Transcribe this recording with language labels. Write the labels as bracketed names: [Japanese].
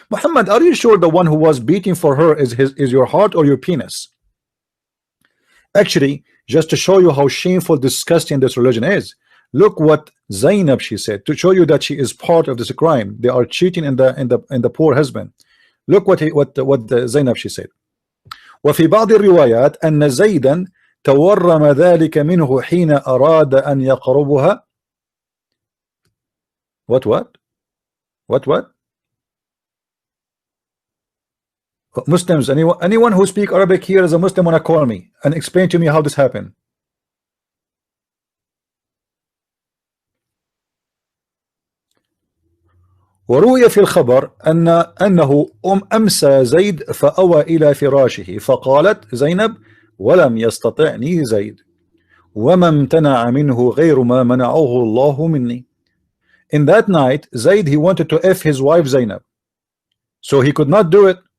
[English] Muhammad, are you sure the one who was beating for her is your heart or your penis? Actually, just to show you how shameful, disgusting this religion is, look what Zainab, she said, to show you that she is part of this crime. They are cheating in the poor husband. Look what Zainab, she said. [Arabic] وفي بعض الروايات أن زيدا تورم ذلك منه حين أراد أن يقربها. [English] What? Muslims, anyone who speak Arabic here as a Muslim, wanna call me and explain to me how this happened. [Arabic] وروي في الخبر أنه أمسى زيد فأوى إلى فراشه فقالت زينب ولم يستطعني زيد وما امتنع منه غير ما منعه الله مني. [English] In that night, Zaid, he wanted to F his wife Zainab, so he could not do it.